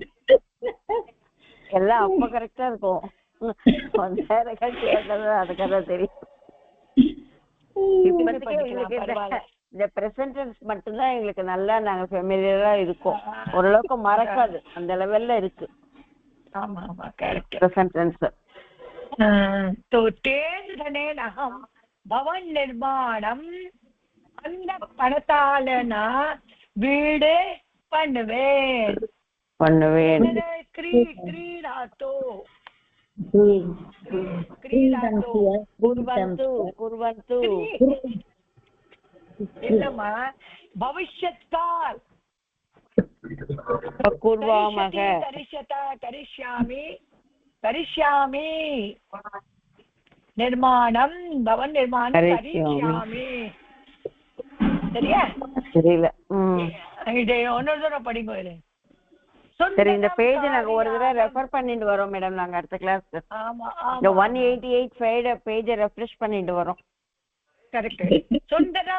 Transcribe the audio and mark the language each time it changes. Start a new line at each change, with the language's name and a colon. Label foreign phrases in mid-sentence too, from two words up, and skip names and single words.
Tamil: எல்லாம் அப்ப கரெக்டா இருக்கும். அதுக்காக தெரியும். இந்த
English: present tense
Tamil: மட்டும்தான் எங்களுக்கு நல்லா நாங்க ஃபெமிலியரா இருக்கோம். ஓரளவுக்கு மறக்காது, அந்த லெவல்ல இருக்கு. ஆமா கரெக்ட்.
English: present tense.
Sanskrit: तो तेन धनेन अहम भवन निर्माणम.
Tamil: அந்த பணத்தால நான் வீடு பண்ணுவேன்.
Sanskrit: क्रीडातो कुर्वन्तु இல்லம்மா, भविष्यत् काल कुर्वामः. करिष्यामि निर्माणं भवन निर्माणं करिष्यामि.
Tamil: சரியா? தெரியல. இதை இன்னொரு தடவை படிங்க. இது சரி, இந்த பேஜ் நாங்க ஒரு தடவை ரெஃபர் பண்ணிட்டு வரோம் மேடம். நாங்க அடுத்த கிளாஸ்க்கு இந்த 188
English: page refresh
Tamil: பண்ணிட்டு வரோம். கரெக்ட். சுந்தரம்